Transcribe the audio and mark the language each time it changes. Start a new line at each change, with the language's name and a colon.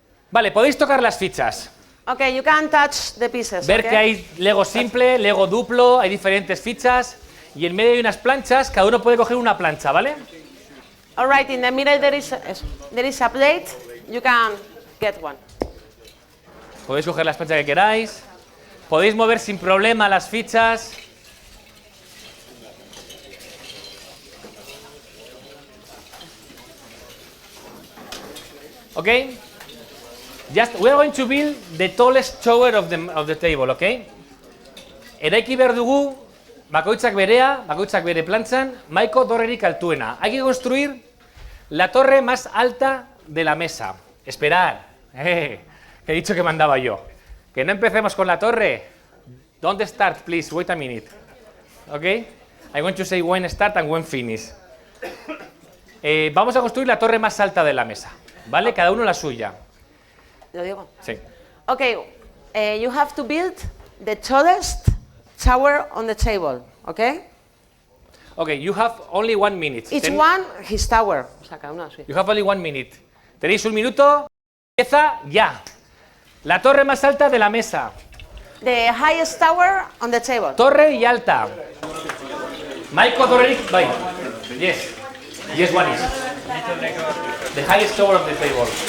Spanish: Vale, podéis tocar las fichas.
English: Okay, you can touch the pieces.
Spanish: Ver
English: okay?
Spanish: que hay Lego simple, Lego duplo, hay diferentes fichas y en medio hay unas planchas, cada uno puede coger una plancha, ¿vale?
English: All right, in the middle there is a plate. You can get one.
Spanish: Podéis coger las planchas que queráis. Podéis mover sin problema las fichas.
English: Okay? Just we are going to build the tallest tower of the table, okay?
Basque: Eraiki behar dugu bakoitzak berea, bakoitzak bere plantxan, maiko torrerik altuena.
Spanish: Hay que construir la torre más alta de la mesa. Esperar. Que he dicho que mandaba yo. Que no empecemos con la torre.
English: Don't start, please. Wait a minute. Okay? I want to say when start and when finish.
Spanish: Vamos a construir la torre más alta de la mesa. ¿Vale? Cada uno la suya. ¿Lo digo? Sí.
English: Okay, you have to build the tallest tower on the table, okay? Okay, you have only 1 minute. Each one his tower.
Spanish: O sea, cada uno así.
English: You have only 1 minute.
Spanish: Tenéis 1 minuto. Empieza ya. La torre más alta de la mesa.
English: The highest tower on the table. Torre y alta. Michael Toreric, bye. Yes. Yes, one is. The highest tower of the table.